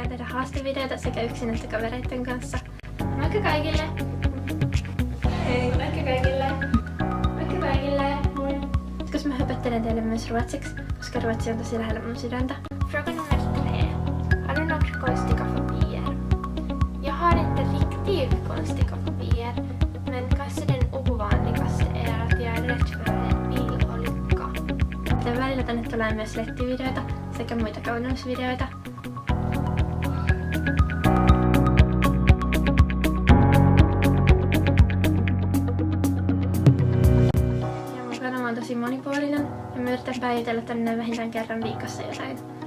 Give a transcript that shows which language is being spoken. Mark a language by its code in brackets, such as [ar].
[fi] Haastevideoita sekä yksin että kavereiden kanssa. Moikka kaikille! Hei! Moikka kaikille! Moikka kaikille! Moi! Koska mä höpöttelen teille myös ruotsiksi, koska ruotsi on tosi lähellä mun sydäntä. [sv] Fråga nummer 3. Har du några konstiga fobier? Jag har inte riktigt konstiga fobier, men kanske den ovanligaste är att jag är rädd för en bilolycka. [fi] Tämän välillä tänne tulee myös lettivideoita sekä muita kauneusvideoita. On tosi monipuolinen ja mä yritän päivitellä tänne vähintään kerran viikossa jotain.